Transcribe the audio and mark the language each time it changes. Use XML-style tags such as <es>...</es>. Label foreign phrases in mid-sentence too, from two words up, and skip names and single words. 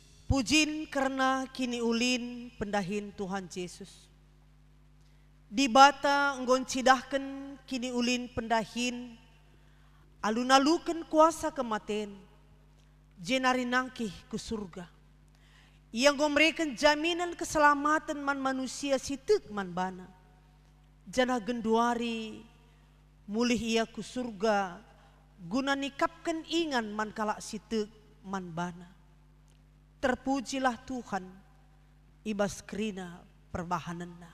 <btx>Pujin karena kini ulin pendahin Tuhan Yesus. Di bata nggon cidahken kini ulin pendahin, alun-aluken kuasa kematen, jenari nangkih ke surga.</btx> <id>Yang memberikan jaminan keselamatan man manusia sitek man bana.</id> <btx>Jana genduari mulih ia ku surga, guna nikapkan ingan man kalak sitek man bana. Terpujilah Tuhan, ibas kerina perbahananna.</btx>